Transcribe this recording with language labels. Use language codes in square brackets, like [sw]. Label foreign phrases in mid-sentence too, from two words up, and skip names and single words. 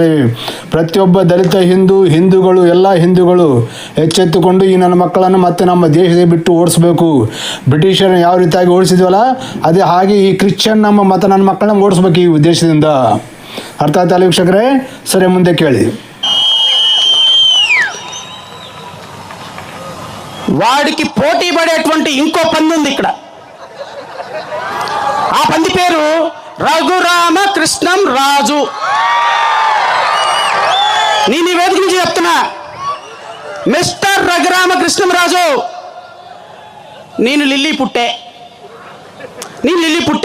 [kn] ಪ್ರತಿಯೊಬ್ಬ ದಲಿತ ಹಿಂದೂಗಳು ಎಲ್ಲ ಹಿಂದೂಗಳು ಎಚ್ಚೆತ್ತುಕೊಂಡು ಈ ನನ್ನ ಮಕ್ಕಳನ್ನು ಮತ್ತೆ ನಮ್ಮ ದೇಶದ ಬಿಟ್ಟು ಓಡಿಸ್ಬೇಕು. ಬ್ರಿಟಿಷರನ್ನು ಯಾವ ರೀತಿಯಾಗಿ ಓಡಿಸಿದ್ವಲ್ಲ ಅದೇ ಹಾಗೆ ಈ ಕ್ರಿಶ್ಚಿಯನ್ ನನ್ನ ಮಕ್ಕಳನ್ನ ಓಡಿಸ್ಬೇಕು ಈ ದೇಶದಿಂದ. ಅರ್ಥ ಆಯ್ತಲ್ಲ ವೀಕ್ಷಕರೇ? ಸರಿ, ಮುಂದೆ ಕೇಳಿ. [te] వాడికి పోటీ పడేటువంటి ఇంకో పంది ఉంది ఇక్కడ. ఆ పంది పేరు రఘురామకృష్ణం రాజు. నేను ఈ వేదిక నుంచి చెప్తున్నా, మిస్టర్ రఘురామకృష్ణం రాజు, నేను లిల్లీ పుట్టే.